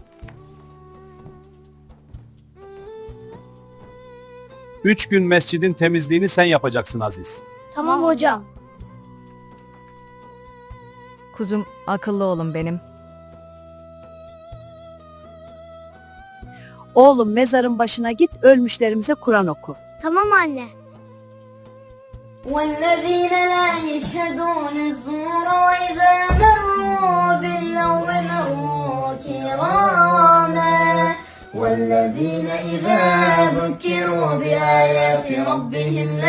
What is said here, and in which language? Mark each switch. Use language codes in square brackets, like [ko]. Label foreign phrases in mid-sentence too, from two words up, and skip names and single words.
[tr] Üç gün mescidin temizliğini sen yapacaksın Aziz. Tamam hocam. Kuzum akıllı olun benim. Oğlum mezarın başına git, ölmüşlerimize Kur'an oku. Tamam anne. [ar] والذين لا يشهدون الزور وإذا مروا باللغو مروا كراما والذين إذا ذكروا بآيات ربهم